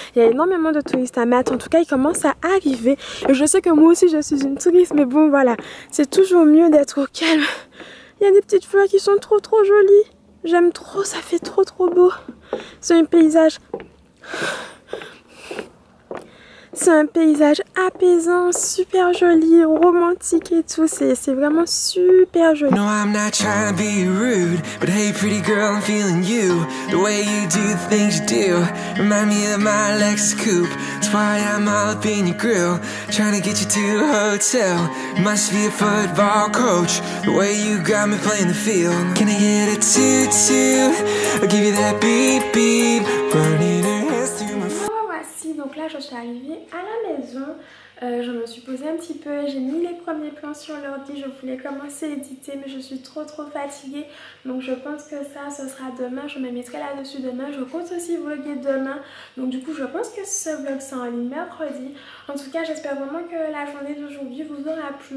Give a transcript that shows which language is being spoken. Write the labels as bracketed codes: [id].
[fr] Il y a énormément de touristes à Malte, en tout cas ils commencent à arriver. Et je sais que moi aussi je suis une touriste mais bon voilà, c'est toujours mieux d'être au calme. Il y a des petites fleurs qui sont trop jolies. J'aime trop, ça fait trop beau. C'est un paysage... C'est un paysage apaisant, super joli, romantique et tout. C'est vraiment super joli. [en] No, I'm not trying to be rude, but hey, pretty girl, I'm feeling you. The way you do the things you do remind me of my Lexus coupe. That's why I'm all up in your grill, trying to get you to a hotel. You must be a football coach. The way you got me playing the field. Can I get a toot-toot? I'll give you that beep-beep. Running her hands through my... [fr] Donc là je suis arrivée à la maison, je me suis posée un petit peu, j'ai mis les premiers plans sur l'ordi, je voulais commencer à éditer mais je suis trop fatiguée. Donc je pense que ça ce sera demain, je me mettrai là-dessus demain, je compte aussi vlogger demain. Donc du coup je pense que ce vlog sera en ligne mercredi. En tout cas j'espère vraiment que la journée d'aujourd'hui vous aura plu.